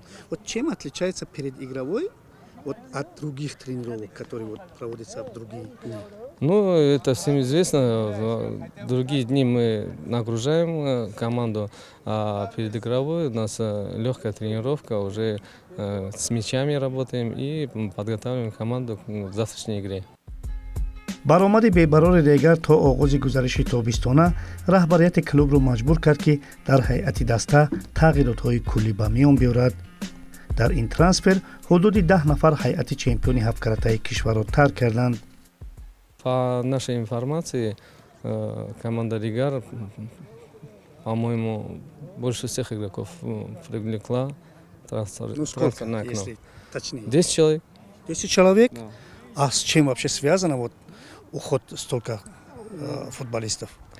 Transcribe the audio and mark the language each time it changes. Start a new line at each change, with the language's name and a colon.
Russian: Вот чем отличается перед игровой вот от других тренировок, которые вот проводятся в другие дни? Ну, это всем известно. В другие дни мы нагружаем команду, а перед игровой у нас легкая тренировка, уже с мячами работаем и подготавливаем команду к завтрашней игре.
Tajik: баромади бебарори Регар то оғози гузариши тобистона раҳбарияти клубро маҷбур кард ки дар ҳайати даста тағйиротҳои куллӣ ба миён биёрад. дар ин трансфер ҳудуди 10 нафар ҳайати чемпиони ҳафткаратаи кишварро тарк карданд.
Russian: По нашей информации, команда Ригар, по-моему, больше всех игроков привлекла трансфер на окно. если точнее? 10 человек. 10 человек? Да. А с чем вообще связано вот уход столько футболистов?